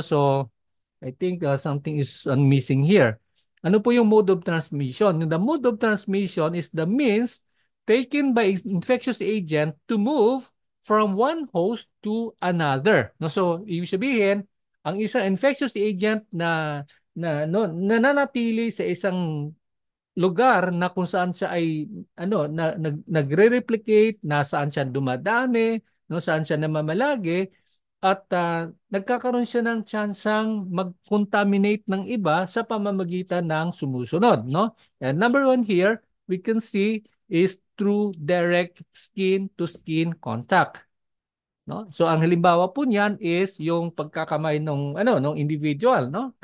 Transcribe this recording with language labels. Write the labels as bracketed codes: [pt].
[en] So, I think something is missing here. [tl] Ano po yung [en] mode of transmission? The mode of transmission is the means taken by infectious agent to move from one host to another. [tl] No, so ibig sabihin, ang isang infectious agent na no, nananatili sa isang lugar na kung saan siya ay nagre-replicate, nasaan siya dumadami, no, saan siya namamalagi at nagkakaroon siya ng tsansang mag-contaminate ng iba sa pamamagitan ng sumusunod, no? [en] And number one here, we can see is through direct skin to skin contact. [tl] No? So ang halimbawa po niyan is yung pagkakamay ng individual, no?